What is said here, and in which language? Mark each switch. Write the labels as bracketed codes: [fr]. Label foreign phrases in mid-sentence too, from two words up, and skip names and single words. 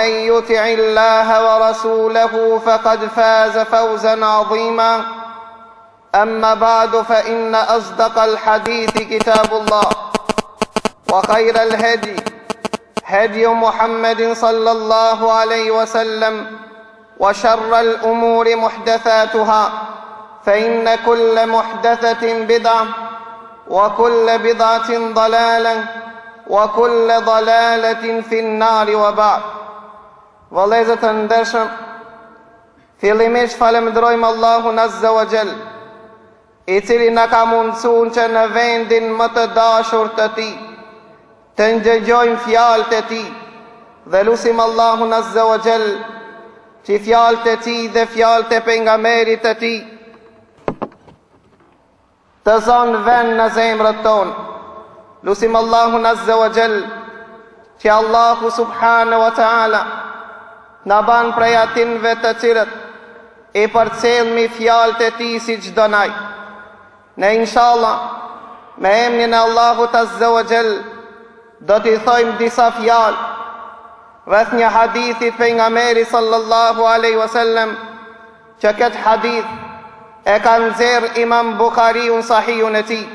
[ar] يطع الله ورسوله فقد فاز فوزا عظيما أما بعد فإن أصدق الحديث كتاب الله وخير الهدي هدي محمد صلى الله عليه وسلم وشر الأمور محدثاتها فإن كل محدثة بدعة وكل بدعة ضلالة وكل ضلالة في النار وبعد. [sq] Vëllezër të ndershëm, fillimisht falenderojmë Allahun [ar] عز وجل, [sq] I cili na ka mundsuar që në vendin më të dashur të Tij të ndëgjojmë fjalët e Tij, dhe lutim Allahun [ar] عز وجل [sq] që fjalët e tij dhe fjalët e pejgamberit të tij të zonë vend në zemrët tonë. Lusim Allahun [ar] عز وجل [sq] që Allahu [ar] سبحانه وتعالى [sq] na ban prej atinve të cilët e përcjellmi fjalët e tij si çdo naj. Ne inshallah me emrin e Allahut [ar] عز وجل [sq] do t'i thojmë disa fjalë rreth një hadithit pejgamberit [ar] صلى الله عليه وسلم, [sq] që këtë hadith e ka nxjerr Imam Buhariu në Sahihun e tij.